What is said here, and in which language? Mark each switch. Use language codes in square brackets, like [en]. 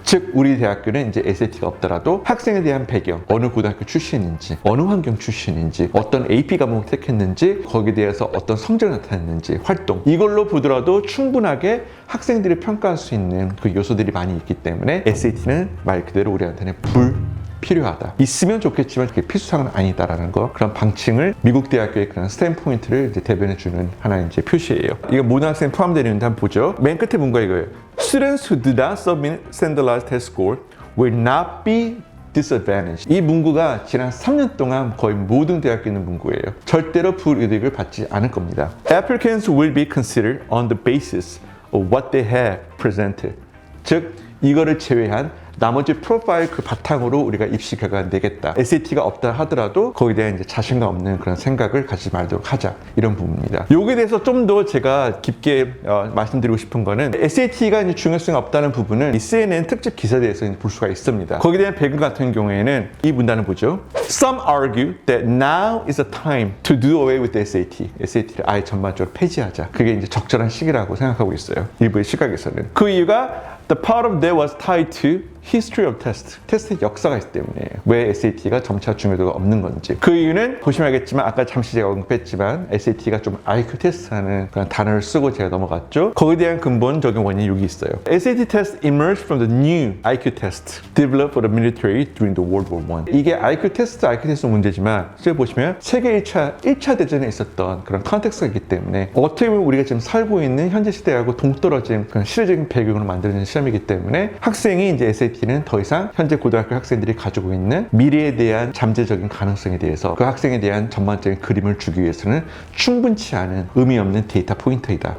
[ko] 즉 우리 대학교는 이제 SAT가 없더라도 학생에 대한 배경, 어느 고등학교 출신인지, 어느 환경 출신인지, 어떤 AP 과목을 택했는지, 거기에 대해서 어떤 성적을 나타냈는지, 활동 이걸로 보더라도 충분하게 학생들이 평가할 수 있는 그 요소들이 많이 있기 때문에 SAT는 말 그대로 우리한테는 필요하다. 있으면 좋겠지만 그게 필수사항은 아니다라는 거. 그런 방침을 미국 대학교의 그런 스탠 포인트를 이제 대변해주는 하나의 이제 표시예요. 이거 모든 학생 포함되는데 한번 보죠. 맨 끝에 뭔가 이거예요. [en] Students who do not submit standardized test score will not be disadvantaged. [ko] 이 문구가 지난 3년 동안 거의 모든 대학교에 있는 문구예요. 절대로 불이득을 받지 않을 겁니다. [en] Applicants will be considered on the basis of what they have presented. [ko] 즉, 이거를 제외한 나머지 프로파일 그 바탕으로 우리가 입시 결과를 내겠다. SAT가 없다 하더라도 거기에 대한 이제 자신감 없는 그런 생각을 가지지 말도록 하자. 이런 부분입니다. 여기에 대해서 좀 더 제가 깊게 말씀드리고 싶은 거는 SAT가 이제 중요성이 없다는 부분은 이 CNN 특집 기사에 대해서 볼 수가 있습니다. 거기에 대한 배경 같은 경우에는 이 문단을 보죠. [en] Some argue that now is the time to do away with the SAT. [ko] SAT를 아예 전반적으로 폐지하자. 그게 이제 적절한 시기라고 생각하고 있어요. 일부의 시각에서는. 그 이유가 [en] The part of that was tied to history of test. [ko] 테스트의 역사가 있기 때문이에요. 왜 SAT가 점차 중요도가 없는 건지. 그 이유는 보시면 알겠지만 아까 잠시 제가 언급했지만 SAT가 좀 IQ 테스트라는 그런 단어를 쓰고 제가 넘어갔죠. 거기에 대한 근본적인 원인이 여기 있어요. [en] SAT test emerged from the new IQ test developed for the military during the World War I. [ko] 이게 IQ 테스트 문제지만 지금 보시면 세계 1차 대전에 있었던 그런 컨텍스트가 있기 때문에 어떻게 보면 우리가 지금 살고 있는 현재 시대하고 동떨어진 그런 시대적인 배경으로 만들어진 시험이기 때문에 학생이 이제 SAT는 더 이상 현재 고등학교 학생들이 가지고 있는 미래에 대한 잠재적인 가능성에 대해서 그 학생에 대한 전반적인 그림을 주기 위해서는 충분치 않은 의미 없는 데이터 포인트이다.